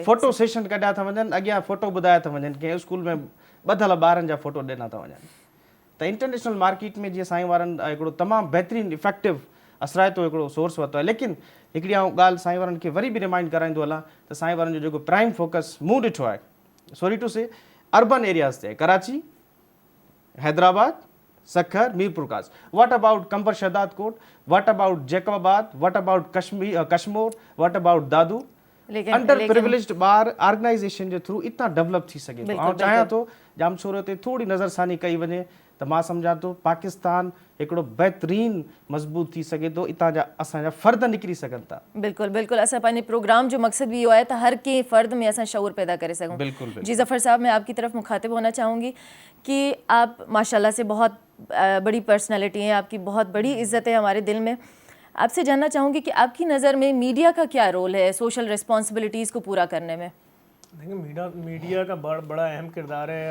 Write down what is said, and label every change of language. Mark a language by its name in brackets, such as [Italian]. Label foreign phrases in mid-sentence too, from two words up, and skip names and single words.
[English] photo session [Sindhi] कढिया था वञनि, अॻियां फोटो ॿुधाया था वञनि, कंहिं स्कूल में ॿधल ॿारनि जा फोटो ॾिना था वञनि। त [English] international market [Sindhi] में जीअं साईं वारनि हिकिड़ो तमामु बहितरीनु इफेक्टिव असराइतो हिकिड़ो सोर्स वरितो आहे। लेकिन हिकिड़ी आउं ॻाल्हि साईं वारनि खे वरी बि रिमाइंड कराईंदो हलां त साईं वारनि जो जेको [English] prime focus [Sindhi] मूं ॾिठो आहे, [English] sorry to say, urban areas ते, कराची, हैदराबाद, सखर, मीरपुर कास। What about Kambar Shahdadkot? What about Jacobabad? What about Kashmir? What about Dadu? Under privileged ॿार organization जे through इतना डेवलप [Sindhi] थी सघे थो। ऐं चाहियां थो जामशोरो ते थोरी नज़रसानी कई वञे त मां सम्झां थो पाकिस्तान हिकिड़ो बहितरीनु मज़बूत थी सघे थो। इतां जा असांजा फ़र्द निकिरी सघनि था। बिल्कुलु बिल्कुलु। असां पंहिंजे प्रोग्राम जो मकसद भी इहो आहे त हर कंहिं फ़र्द में असां शऊर पैदा करे सघूं। बिल्कुलु। [Urdu] جی ظفر صاحب، میں آپ کی طرف مخاطب ہونا چاہوں گی کہ آپ ماشاءاللہ سے بہت بڑی پرسنیلٹی ہیں، آپ کی بہت بڑی عزت ہے ہمارے دل میں. آپ سے جاننا چاہوں گی کہ آپ کی نظر میں میڈیا کا کیا رول ہے [English] social responsibilities [Urdu] کو پورا کرنے میں? دیکھیے میڈیا کا بڑا اہم کردار ہے.